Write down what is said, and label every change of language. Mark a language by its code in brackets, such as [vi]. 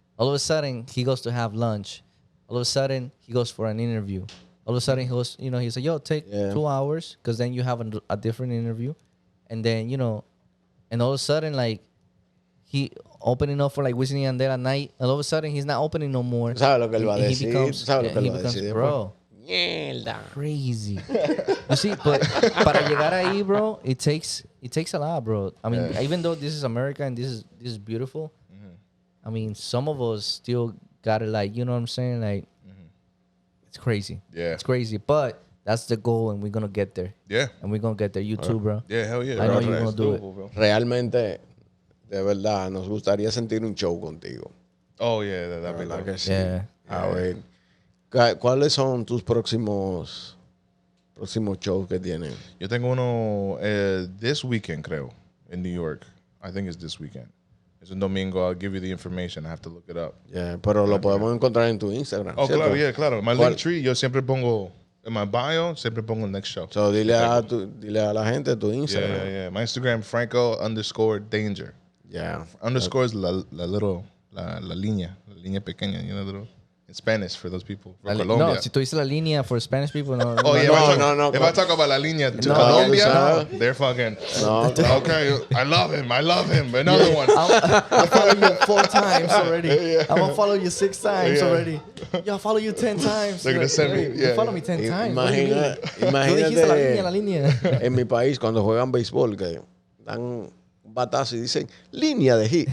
[en] All of a sudden, he goes to have lunch. All of a sudden, he goes for an interview. All of a sudden, he goes, he's like, yo, take 2 hours, because then you have a different interview. And then, and all of a sudden, like, he opening up for like Wisin y Yandel at night. And all of a sudden, he's not opening no more. [es] ¿Sabes lo que él va a decir? ¿Sabes lo que él va a decir? [en] Bro, mierda. Crazy. You see, but [es] para llegar ahí, [en] bro, it takes a lot, bro. I mean, even though this is America and this is beautiful, I mean, some of us still got it, like, you know what I'm saying? Like, it's crazy. Yeah. It's crazy. But that's the goal, and we're going to get there. Yeah. And we're going to get there. You too, bro. Yeah, hell yeah. I know you're going to do it. Bro. [es] Realmente, de verdad, nos gustaría sentir un show contigo. [en] Oh, yeah. That'd be like cool. [es] Sí. [en] Yeah. [es] A ver, ¿cuáles son tus próximos shows que tienen? Yo tengo uno [en] this weekend, creo, in New York. I think it's this weekend. It's [es] un domingo. [en] I'll give you the information. I have to look it up. [es] Yeah, pero lo podemos encontrar en tu Instagram. [en] Oh, [es] ¿cierto? [en] claro, yeah, claro. My link tree, [es] yo siempre pongo, [en] in my bio, [es] siempre pongo el [en] next show. [es] So, dile a la gente tu Instagram. [en] Yeah. My Instagram, Franco_danger. Yeah. Underscore is [es] la línea pequeña, [en] in Spanish for those people from [es] Colombia. No, si tú dices la línea [en] for Spanish people, [es] no. [en] Oh, yeah. No. If I talk about [es] la línea [en] to Colombia, they're fucking, okay, I love him. Another one. I'll follow you 4 times already. I'm going to follow you 6 times already. Yo, I'll follow you 10 times. They're going to send me. You follow me 10 times. [es] Imagínate en mi país cuando juegan béisbol que dan un batazo y dicen línea de hit.